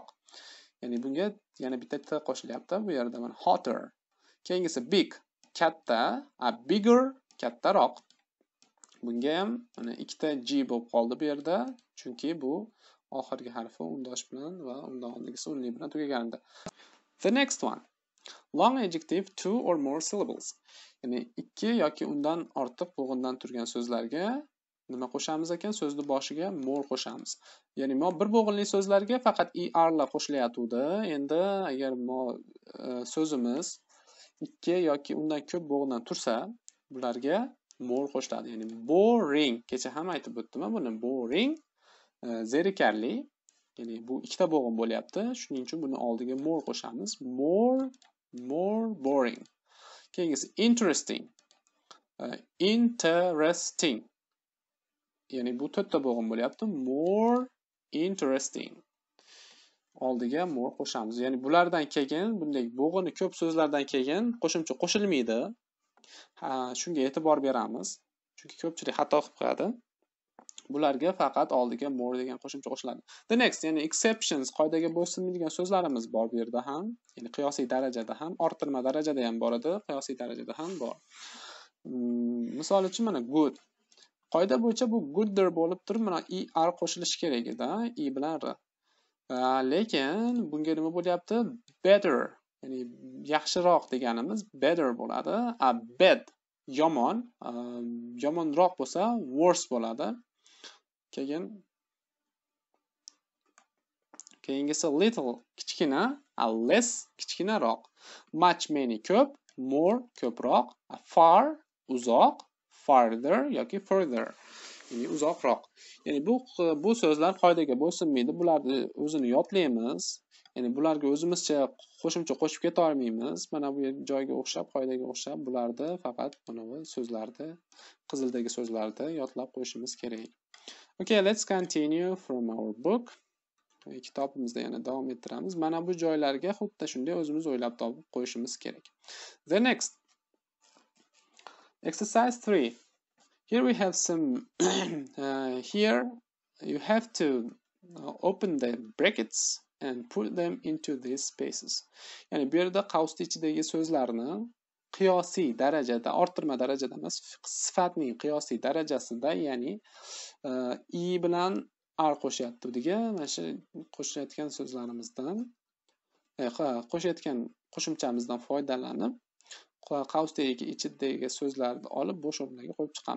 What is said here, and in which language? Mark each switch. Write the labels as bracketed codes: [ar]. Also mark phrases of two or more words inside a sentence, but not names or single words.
[uz] Ya'ni bunga yana bitta t qo'shilyapti bu yerda, mana hotter. Keyingisi big katta, bigger kattaroq. Bunga ham mana ikkita g bo'lib qoldi bu yerda, chunki bu oxirgi harfi undosh bilan va undan oldingisi unli bilan tugaganida. [en] The next one. Long adjective, two or more syllables. [uz] Ya'ni ikki yoki undan ortiq bo'g'indan turgan so'zlarga nima qo'shamiz ekan? So'zni boshiga more qo'shamiz. Ya'ni bir bo'g'inli so'zlarga faqat er lar qo'shilayotdi. Endi agar so'zimiz ikki yoki undan ko'p bo'g'indan tursa, bularga more qo'shiladi. Ya'ni boring, kecha ham aytib o'tdim buni. Boring zerikarli. Ya'ni bu ikkita bo'g'in bo'lyapti. Shuning uchun buni oldiga more qo'shamiz. [en] More boring. Keyingisi interesting. Interesting. [uz] Ya'ni bu to'rtta bo'g'in bo'lyapti. [en] More interesting. [uz] Oldiga more qo'shamiz. Ya'ni bulardan keyin, bunday bo'g'ini ko'p so'zlardan keyin qo'shimcha qo'shilmaydi. Shunga e'tibor beramiz. Chunki ko'pchilik xato qilib qo'yadi. Bularga faqat oldiga more degan qo'shimcha qo'shiladi. [en] The next, [uz] ya'ni exceptions, qoidaga bo'ysunmaydigan so'zlarimiz bor bu yerda ham. Ya'ni qiyosiy darajada ham, orttirma darajada ham bor edi, qiyosiy darajada ham bor. Misol uchun mana good. Qoida bo'yicha bu gooddir bo'lib turib, mana er qo'shilishi kerak edi, i bilan r. Lekin bunga nima bo'lyapti? [en] Better. [uz] Ya'ni yaxshiroq deganimiz better bo'ladi. Bad yomon, yomonroq bo'lsa worse bo'ladi. Keyingisi little kichkina, less kichkinaroq. [en] Much many [uz] ko'p, more ko'proq, far uzoq, farther yoki further. Ya'ni uzoqroq. Ya'ni bu so'zlar qoidaga bo'ysunmaydi. Bularni o'zini yodlaymiz. Ya'ni bularga o'zimizcha qo'shimcha qo'shib keta olmaymiz. Mana bu joyga o'xshab, qoidaga o'xshab bularni faqat mana bu so'zlarni, qizildagi so'zlarni yodlab qo'yishimiz kerak. [en] Okay, let's continue from our book. [uz] Kitobimizda yana davom ettiramiz. Mana bu joylarga xuddi shunday o'zimiz o'ylab topib qo'yishimiz kerak. [en] The next. Exercise 3. Here we have some here you have to open the brackets and put them into these spaces. [uz] Ya'ni bu yerda qavsning ichidagi so'zlarni qiyosiy darajada, orttirma darajada emas, sifatning qiyosiy darajasida, ya'ni i bilan r qo'shyapti bizga. Mana shu qo'shayotgan so'zlarimizdan, qo'shayotgan qo'shimchamizdan foydalanib, qavsdagi ichidagi so'zlarni olib bo'sh o'rniga qo'yib chiqamiz.